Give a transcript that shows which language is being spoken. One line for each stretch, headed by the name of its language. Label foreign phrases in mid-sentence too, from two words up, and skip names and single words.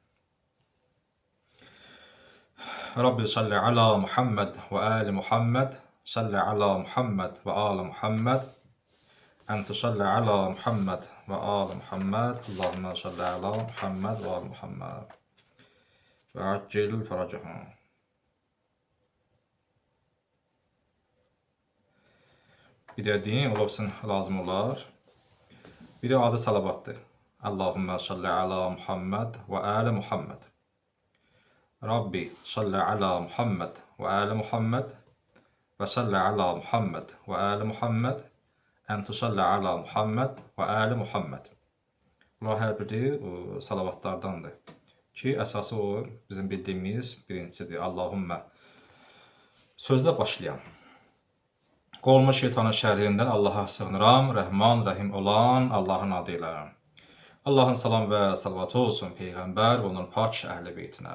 Arabic: رب صل على محمد وآل محمد صل على محمد وآل محمد أن تصلي على محمد وآل محمد اللهم صل على محمد وآل محمد وعجل فرجهم.
Azerbaijani: Bir dediğim olsun lazım olar. Biri adı salavatdır.
Arabic: اللهم صل على محمد وآل محمد. رب صل على محمد وآل محمد وصل على محمد وآل محمد أن تصلي على محمد وآل محمد.
Azerbaijani: Bunlar hər biri salavatlardandır ki, əsası o bizim bildiyimiz birincisidir. Allahümme sözlə başlayan. Qolmuş şeytanın şərrindən Allaha sığınıram, Rəhman, Rəhim olan Allahın adıyla. Allahın salam və salavatı olsun Peyğəmbər və onun pak əhl-i beytinə.